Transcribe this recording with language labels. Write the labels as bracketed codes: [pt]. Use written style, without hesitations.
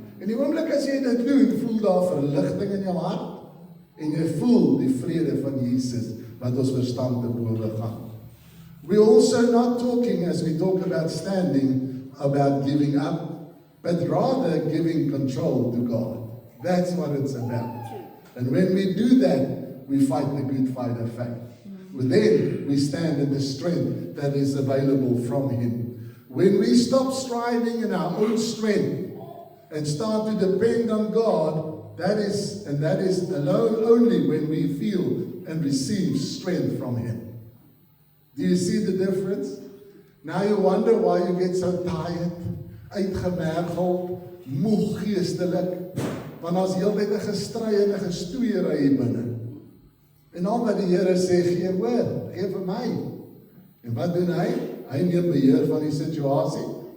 [af] En die oomblik as jy dit doen, voel daar verligting in jou hart, en jy voel die vrede van Jesus wat ons verstand te bowe gaan. [en] We're also not talking, as we talk about standing, about giving up, but rather giving control to God. That's what it's about. And when we do that, we fight the good fight of faith. then we stand in the strength that is available from Him. When we stop striving in our own strength and start to depend on God, that is alone only when we feel and receive strength from Him. Do you see the difference? Now you wonder why you get so tired, [af] uitgemergeld, moeg geestelik, want ons heeltyd 'n gestry en 'n gestoeiery hier binne. En al wat die Here sê, gee hoor, gee vir my. En wat doen hy? Hy neem beheer van die situasie.